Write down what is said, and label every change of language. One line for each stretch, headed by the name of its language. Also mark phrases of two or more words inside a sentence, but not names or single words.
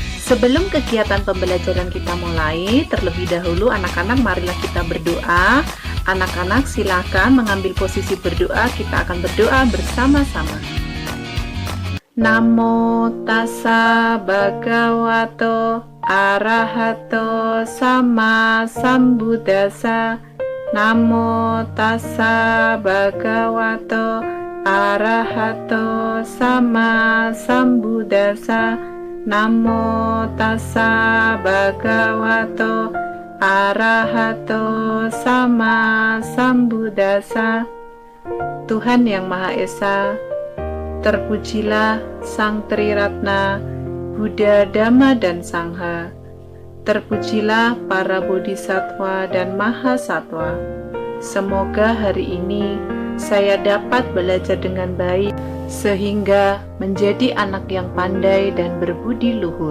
Indonesian: Sebelum kegiatan pembelajaran kita mulai, terlebih dahulu anak-anak marilah kita berdoa. Anak-anak silakan mengambil posisi berdoa, kita akan berdoa bersama-sama.
Pali: Namo tassa bhagavato arahato sama sambuddhassa. Namo tassa bhagavato arahato sama sambuddhassa. Namo tassa bhagavato arahato sama sambuddhassa.
Indonesian: Tuhan yang Maha Esa, terpujilah Sang Triratna, Buddha, Dhamma, dan Sangha. Terpujilah para bodhisattva dan mahasatwa. Semoga hari ini saya dapat belajar dengan baik sehingga menjadi anak yang pandai dan berbudi luhur.